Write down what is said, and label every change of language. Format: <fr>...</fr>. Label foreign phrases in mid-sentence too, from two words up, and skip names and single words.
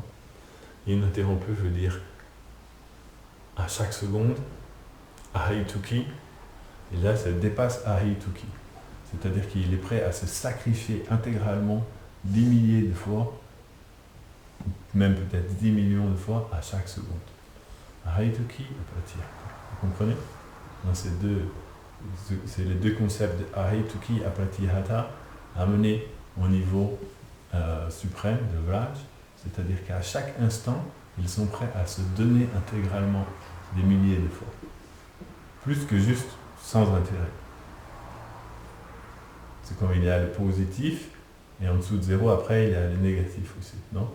<fr>Ininterrompu veut dire à chaque seconde, ahituki, et là ça dépasse ahituki. C'est-à-dire qu'il est prêt à se sacrifier intégralement 10 milliers de fois, même peut-être 10 millions de fois à chaque seconde.</fr> <sa>Ahituki, apratihata.</sa> <fr>Vous comprenez? C'est les deux concepts de</fr> <sa>ahituki, apratihata,</sa> <fr>amenés au niveau suprême de Vraj, c'est-à-dire qu'à chaque instant, ils sont prêts à se donner intégralement des milliers de fois. Plus que juste sans intérêt. C'est comme il y a le positif, et en dessous de zéro, après, il y a le négatif aussi, non?</fr>